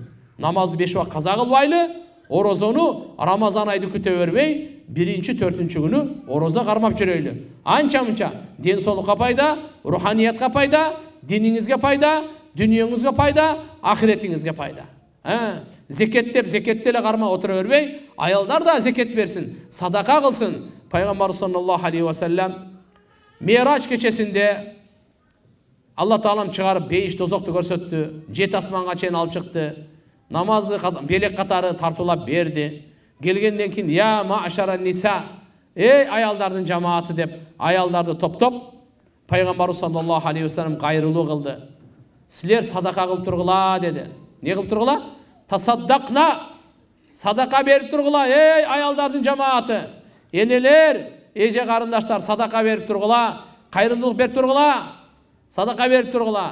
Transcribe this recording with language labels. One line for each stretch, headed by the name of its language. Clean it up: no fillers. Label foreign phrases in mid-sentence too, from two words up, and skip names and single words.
Kyrgyz: Намазды 5 убак каза кылбайлы, орозону Рамазан айды күтө бербей, 1-4 күнү орозо кармап жүрөйлү. Анча-мынча ден соолукка пайда, руханиятка пайда, диниңизге пайда, дүнүйөңүзгө пайда, ахиретиңизге пайда. Зекет деп зекетте эле кармап отура бербей, аялдар да зекет берсин, садака кылсын. Пайгамбар
Arabic: صلى الله عليه وسلم
Kyrgyz: Мирач кечесинде Алла Таалам чыгарып бейиш дозокту көрсөттү, 7 асманга чейин алып чыкты. Намазды белек катары тартуулап берди. Келгенден кийин
Arabic: يا معشر النساء,
Kyrgyz: эй аялдардын жамааты деп, аялдарды топтоп, пайгамбар
Arabic: صلى الله عليه وسلم
Kyrgyz: кайрылуу кылды. Силер садака кылып тургула деди. Не кылып тургула? Тасаддакна, садака берип тургула, эй аялдардын жамааты. Энелер, эже карындаштар, садака берип тургула, кайрымдуулук берип тургула, садака берип тургула.